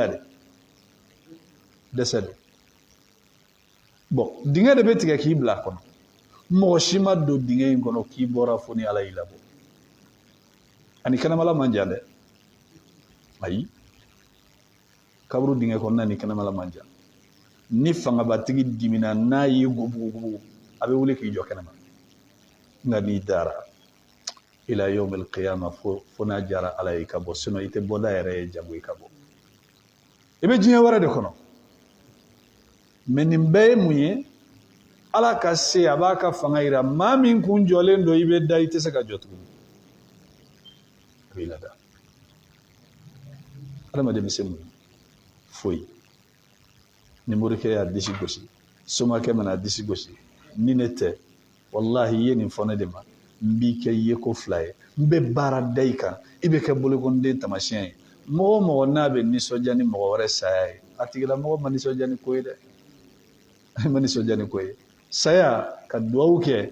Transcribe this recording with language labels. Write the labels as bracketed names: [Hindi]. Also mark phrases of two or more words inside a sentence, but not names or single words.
[Bambara] de dɛsɛ don bon dingɛ de bɛ tigɛ k'i bila a kɔnɔ mɔgɔ si ma don dingɛ in kɔnɔ k'i bɔra fo ni ala y'i labɔ ani kɛnɛmala man jan dɛ ayi kaburu dingɛ kɔnɔna ni kɛnɛmala man jan ni fangabatigi dimina n'a y'i gubugubugu a bɛ wuli k'i jɔ kɛnɛma nka n'i dara ila [Arabic] يوم القيامة [Bambara] fo n'a jara ala ye ka bɔ sinon i tɛ bɔda yɛrɛ ye jago i ka bɔ i bɛ diɲɛ wɛrɛ de kɔnɔ mais nin bɛɛ ye mun ye ala ka se a b'a ka fanga yira maa min kun jɔlen don i bɛ da i tɛ se ka jɔ tuguni a b'i lada adamaden bɛ se mun foyi ni morikɛ y'a disi gosi somakɛ mana disi gosi ni ne tɛ wallahi i ye nin fɔ ne de ma n b'i kɛ ye ko fila ye n bɛ baara da i kan i bɛ kɛ bolokɔniden tamasiyɛn ye mɔgɔ o mɔgɔ n'a bɛ nisɔndiya ni mɔgɔ wɛrɛ saya ye a tigilamɔgɔ ma nisɔndiya ni ko ye dɛ ma nisɔndiya ni ko ye saya ka duwawu kɛ